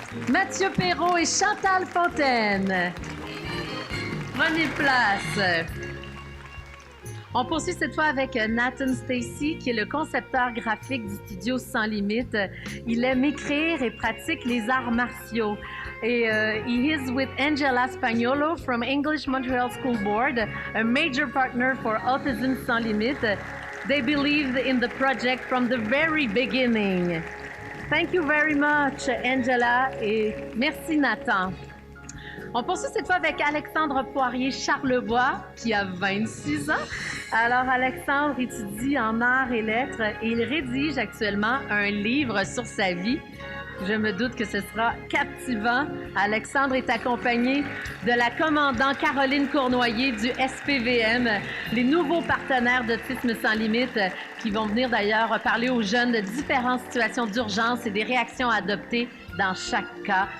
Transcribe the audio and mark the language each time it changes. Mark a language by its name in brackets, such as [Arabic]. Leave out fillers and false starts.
[French] Mathieu Perrault et Chantal Fontaine. Prenez place. On poursuit cette fois avec Nathan Stacy, qui est le concepteur graphique du studio Sans Limites. Il aime écrire et pratique les arts martiaux. [English] Et he is with Angela Spagnolo from English Montreal School Board, a major partner for Autism Sans Limites. They believed in the project from the very beginning. Thank you very much, Angela, [French] et merci [English] Nathan. [French] On poursuit cette fois avec Alexandre Poirier-Charlebois, qui a 26 ans. Alors, Alexandre étudie en arts et lettres et il rédige actuellement un livre sur sa vie. Je me doute que ce sera captivant. Alexandre est accompagné de la commandant Caroline Cournoyer du SPVM, les nouveaux partenaires d'Autisme Sans Limites qui vont venir d'ailleurs parler aux jeunes de différentes situations d'urgence et des réactions à adopter dans chaque cas.